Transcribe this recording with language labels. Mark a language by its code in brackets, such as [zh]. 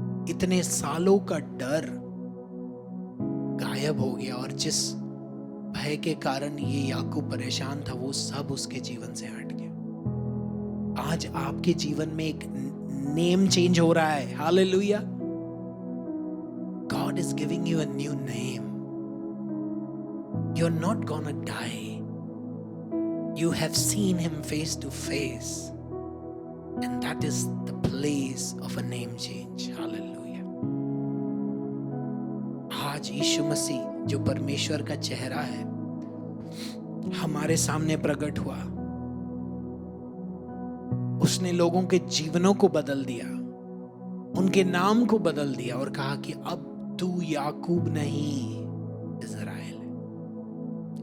[hi] इतने सालों का डर गायब हो गया, और जिस भय के कारण ये याकूब परेशान था, वो सब उसके जीवन से हट गया। आज आपके जीवन में एक नेम चेंज हो रहा है। Hallelujah. [en] God is giving you a new name. You're not gonna die. You have seen him face to face, and that is the place of a name change. Hallelujah. [hi] आज यीशु मसीह जो परमेश्वर का चेहरा है हमारे सामने प्रकट हुआ, उसने लोगों के जीवनों को बदल दिया, उनके नाम को बदल दिया और कहा कि अब तू याकूब नहीं, इज़राइल है।